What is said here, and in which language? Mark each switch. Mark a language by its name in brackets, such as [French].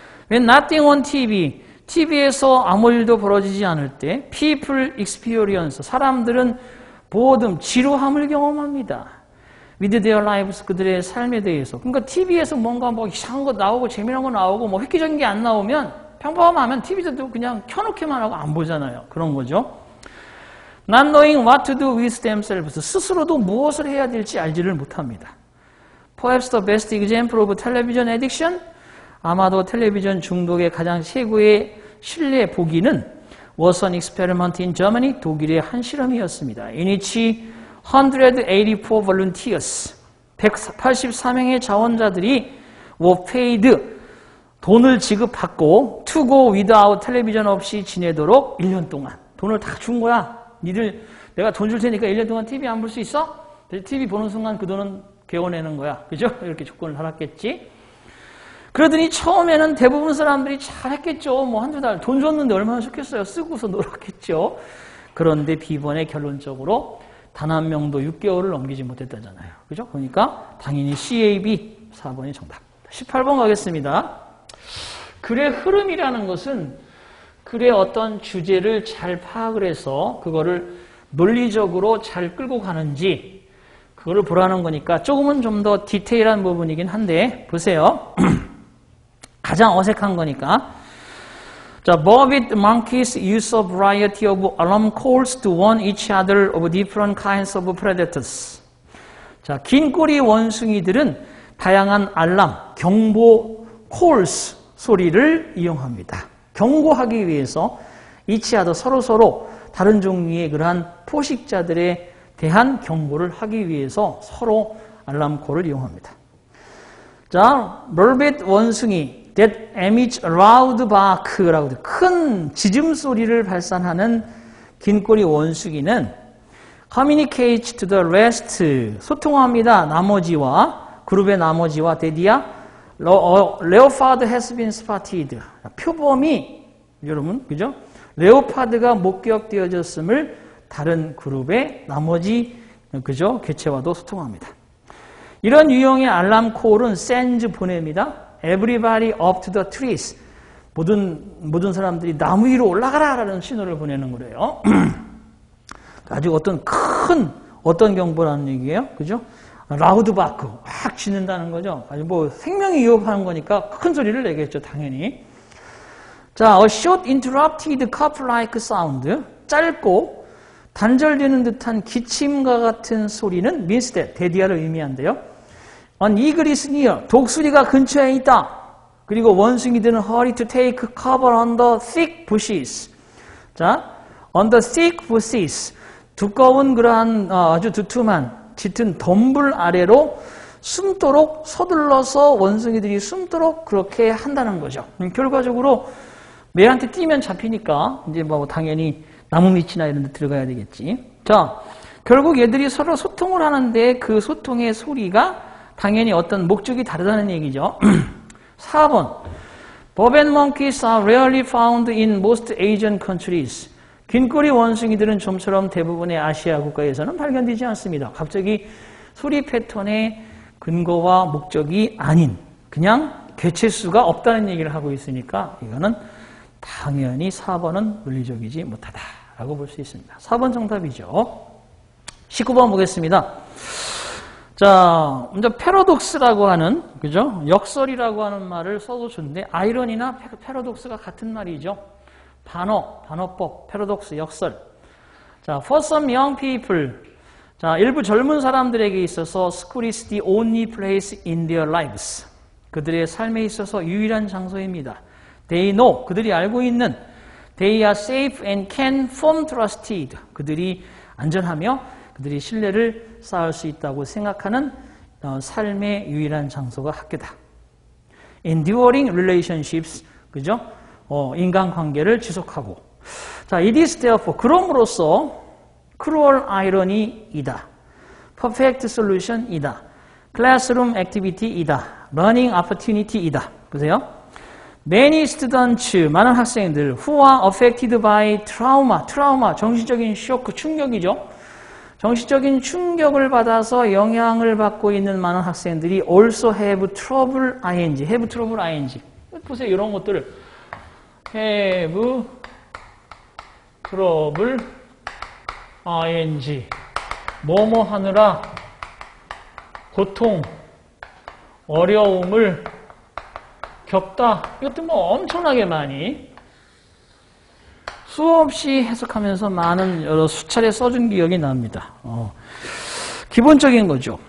[English] When nothing on TV, [Korean] TV에서 아무 일도 벌어지지 않을 때 [English] people experience, [Korean] 사람들은 보redom, 지루함을 경험합니다. with their lives, 그들의 삶에 대해서. 그러니까 TV에서 뭔가 뭐 이상한 거 나오고 재미난 거 나오고 뭐 획기적인 게 안 나오면 평범하면 TV도 그냥 켜놓기만 하고 안 보잖아요. 그런 거죠. [English] Not knowing what to do with themselves, [Korean] 스스로도 무엇을 해야 될지 알지를 못합니다. [English] Perhaps the best example of television addiction, [Korean] 아마도 텔레비전 중독의 가장 최고의 신뢰 보기는 [English] was an experiment in Germany, [Korean] 독일의 한 실험이었습니다. [English] In which 184 volunteers, [Korean] 184명의 자원자들이 [English] were paid, [Korean] 돈을 지급받고 [English] to go without [Korean] 텔레비전 없이 지내도록 1년 동안 돈을 다 준 거야. 니들 내가 돈 줄 테니까 1년 동안 TV 안 볼 수 있어? TV 보는 순간 그 돈은 개워내는 거야. 그죠? 이렇게 조건을 달았겠지. 그러더니 처음에는 대부분 사람들이 잘했겠죠. 뭐 한두 달 돈 줬는데 얼마나 좋겠어요. 쓰고서 놀았겠죠. 그런데 B번에 결론적으로 단 한 명도 6개월을 넘기지 못했다잖아요. 그죠? 그러니까 당연히 [English] CAB [Korean] 4번이 정답. 18번 가겠습니다. 글의 흐름이라는 것은 글의 어떤 주제를 잘 파악을 해서 그거를 논리적으로 잘 끌고 가는지 그거를 보라는 거니까 조금은 좀 더 디테일한 부분이긴 한데 보세요. 가장 어색한 거니까. 자, [English] morbid monkeys use a variety of alarm calls to warn each other of different kinds of predators. [Korean] 자, 긴 꼬리 원숭이들은 다양한 알람, 경보 [English] calls [Korean] 소리를 이용합니다. 경고하기 위해서 [English] each other [Korean] 서로 다른 종류의 그러한 포식자들에 대한 경고를 하기 위해서 서로 알람콜을 이용합니다. 자, 멀벳 원숭이 [English] that emits a loud bark [Korean] 라고 큰 짖음 소리를 발산하는 긴꼬리 원숭이는 [English] communicates to the rest [Korean] 소통합니다. 나머지와 그룹의 나머지와 데디야 [English] leopard has been spotted [Korean] 표범이 여러분 그죠? 레오파드가 목격되어졌음을 다른 그룹의 나머지 그죠? 개체와도 소통합니다. 이런 유형의 알람콜은 [English] sends [Korean] 보냅니다. [English] Everybody up to the trees. [Korean] 모든 사람들이 나무 위로 올라가라라는 신호를 보내는 거래요. 아주 어떤 경보라는 얘기예요. 그죠? [English] 라우드 바크. [Korean] 확 짖는다는 거죠. 아주 뭐 생명이 위협하는 거니까 큰 소리를 내겠죠. 당연히. 자, [English] a short interrupted cough-like sound. [Korean] 짧고 단절되는 듯한 기침과 같은 소리는 [English] means that, [Korean] 데디아를 의미한대요. [English] An eagle is near. [Korean] 독수리가 근처에 있다. 그리고 원숭이들은 [English] hurry to take cover under thick bushes. [Korean] 자, [English] under thick bushes. [Korean] 두꺼운 그러한 아주 두툼한 짙은 덤불 아래로 숨도록 서둘러서 원숭이들이 숨도록 그렇게 한다는 거죠. 결과적으로 매한테 뛰면 잡히니까 이제 뭐 당연히 나무 밑이나 이런 데 들어가야 되겠지. 자, 결국 얘들이 서로 소통을 하는데 그 소통의 소리가 당연히 어떤 목적이 다르다는 얘기죠. 4번. [English] Bob and monkeys are rarely found in most Asian countries. [Korean] 긴꼬리 원숭이들은 좀처럼 대부분의 아시아 국가에서는 발견되지 않습니다. 갑자기 소리 패턴의 근거와 목적이 아닌 그냥 개체수가 없다는 얘기를 하고 있으니까 이거는 당연히 4번은 논리적이지 못하다라고 볼 수 있습니다. 4번 정답이죠. 19번 보겠습니다. 자, 먼저 패러독스라고 하는 그죠? 역설이라고 하는 말을 써도 좋은데 아이러니나 패러독스가 같은 말이죠. 반어법, 패러독스, 역설. 자, [English] for some young people. [Korean] 자, 일부 젊은 사람들에게 있어서 [English] school is the only place in their lives. [Korean] 그들의 삶에 있어서 유일한 장소입니다. [English] They know, [Korean] 그들이 알고 있는 [English] they are safe and can form trusted. [Korean] 그들이 안전하며 그들이 신뢰를 쌓을 수 있다고 생각하는 삶의 유일한 장소가 학교다. [English] Enduring relationships, [Korean] 그죠? 인간관계를 지속하고. 자, [English] it is therefore, [Korean] 그럼으로써 [English] cruel irony [Korean] 이다. [English] perfect solution [Korean] 이다. [English] classroom activity이다. learning opportunity [Korean] 이다. 보세요. [English] Many students, [Korean] 많은 학생들 [English] who are affected by trauma, [Korean] 정신적인 쇼크, 충격이죠. 정신적인 충격을 받아서 영향을 받고 있는 많은 학생들이 [English] also have trouble ing. [Korean] 보세요. 이런 것들을 [English] have trouble ing. [Korean] 뭐뭐 하느라 고통, 어려움을 겪다. 이것도 뭐 엄청나게 많이 수없이 해석하면서 많은 여러 수차례 써준 기억이 납니다. 기본적인 거죠.